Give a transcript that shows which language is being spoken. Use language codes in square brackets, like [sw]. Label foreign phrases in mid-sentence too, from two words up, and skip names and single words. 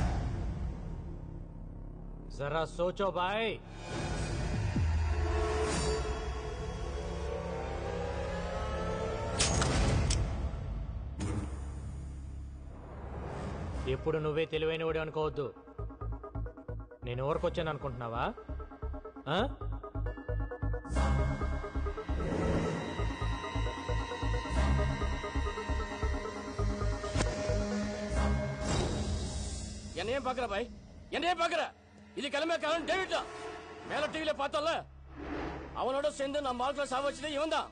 [hi] ज़रा सोचो [te] బాయ్. ఎప్పుడు నువ్వే తెలివైనవాడు అనుకోవద్దు. నేను ఎవరికొచ్చాను అనుకుంటున్నావా? [ta] என்னையும் பாக்குற பாய், என்னையும் பாக்குற. இது கிளம்பக்காரன் டேவிட் தான். மேல டிவில பார்த்தோம்ல, அவனோட சேர்ந்து நம்ம ஆட்களை சாவச்சது இவன் தான்.